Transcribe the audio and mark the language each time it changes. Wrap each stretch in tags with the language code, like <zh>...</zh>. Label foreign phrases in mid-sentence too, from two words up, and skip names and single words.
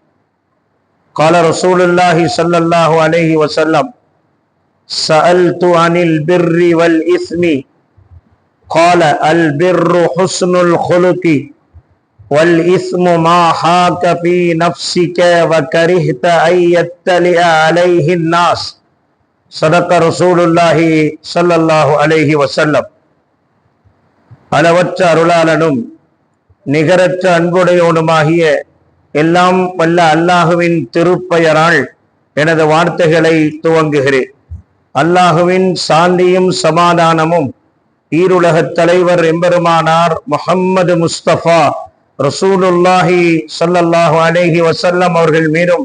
<ar>قال رسول الله صلى الله عليه وسلم: سألت عن البر والإثم قال البر حسن الخلق والإثم ما حاك في نفسك وكرهت أن يطلع عليه الناس. صدق رسول الله صلى الله عليه وسلم.</ar> <ta>அளவற்ற அருளாளனும் நிகரற்ற அன்புடையோனுமாகிய எல்லாம் வல்ல அல்லாஹுவின் திருப்பெயரால் எனது வார்த்தைகளை துவங்குகிறேன். அல்லாஹுவின் சாந்தியும் சமாதானமும் ஈருலகத் தலைவர் எம்பெருமானார் முஹம்மது முஸ்தபா ரசூலுல்லாஹி</ta> <ar>صلى الله عليه وسلم</ar> <ta>அவர்கள் மீதும்</ta>